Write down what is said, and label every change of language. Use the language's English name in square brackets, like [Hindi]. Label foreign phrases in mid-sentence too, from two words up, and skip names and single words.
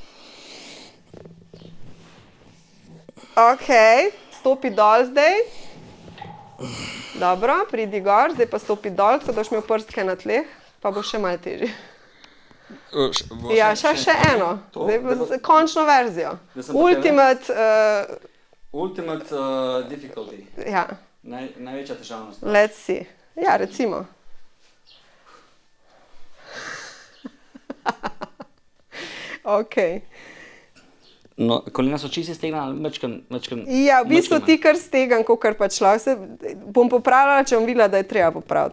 [Slovenian] Ok, stopi dol zdaj. Dobro, pridi gor, zdaj pa stopi dol, tako da boš imel prstke na tleh, pa bo še malo težje. Ja, še eno. Zdaj pa končno verzijo. Ultimate... [English] Ultimate difficulty. [Slovenian] Ja. Največja težavnost. [English] Let's see. [Slovenian] Ja, recimo. Ok. No, kolena so čisti stegna, mečkan... Ja, v bistvu ti kar stegam, kakor pač lahko. Bom popravljala, če bom videla, da je treba popraviti.